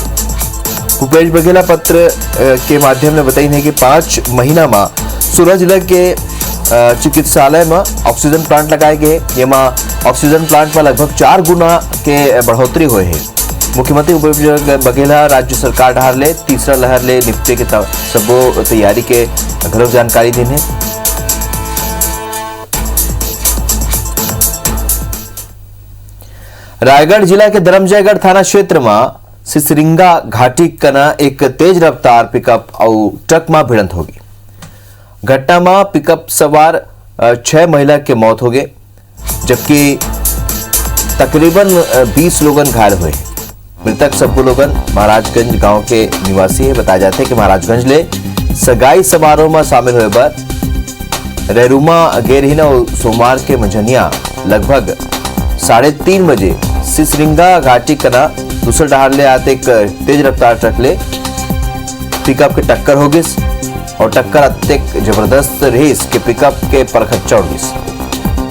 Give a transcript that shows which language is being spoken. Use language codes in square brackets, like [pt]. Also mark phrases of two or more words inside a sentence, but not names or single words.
[hne] भूपेश बघेल पत्र के माध्यम में बताई है कि 5 महीना में 16 जिले के चिकित्सालय में ऑक्सीजन प्लांट लगाए गए। ये ऑक्सीजन प्लांट में लगभग 4 गुना के बढ़ोतरी हुए है। मुख्यमंत्री भूपेश बघेल राज्य सरकार ढार ले तीसरा लहर ले निपटे के सबो तैयारी के घलोक जानकारी दी है। रायगढ़ जिला के धर्मजयगढ़ थाना क्षेत्र में सिसरिंगा घाटी कना एक तेज रफ्तार पिकअप और ट्रक में भिड़ंत हो गई। घटना में पिकअप सवार 6 महिला के मौत हो गए जबकि तकरीबन 20 लोगन घायल हुए। मृतक सब लोगन महाराजगंज गांव के निवासी है। बताया जाता है कि महाराजगंज ले सगाई समारोह में शामिल हुए पर रेरुमा गेरहीन और सोमवार के मंझनिया लगभग 3:30 बजे सिसरिंगा घाटी कना दूसरे डहार ले आते एक तेज रफ्तार ट्रक ले पिकअप के टक्कर हो गई और टक्कर अत्यंत जबरदस्त रही के पिकअप के परखच्चा उड़ गई।